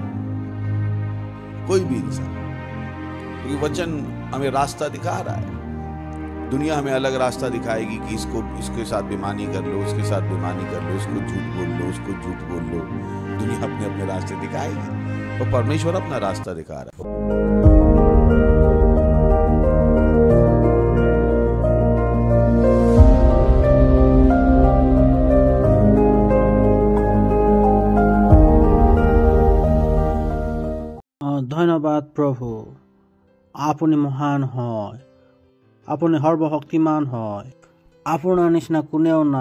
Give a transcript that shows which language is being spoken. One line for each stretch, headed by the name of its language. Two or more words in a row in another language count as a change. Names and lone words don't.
Hindi: कोई भी इंसान, क्योंकि वचन हमें रास्ता दिखा रहा है। दुनिया हमें अलग रास्ता दिखाएगी कि इसके साथ बेईमानी कर लो, उसके साथ बेईमानी कर लो, इसको झूठ बोल लो, उसको झूठ बोल लो। दुनिया अपने अपने रास्ते दिखाएगी, और परमेश्वर अपना रास्ता दिखा रहा है।
Assamese: ধন্যবাদ প্ৰভু, আপুনি মহান হয়, আপুনি সৰ্বশক্তিমান হয়, আপোনাৰ নিচিনা কোনেও না।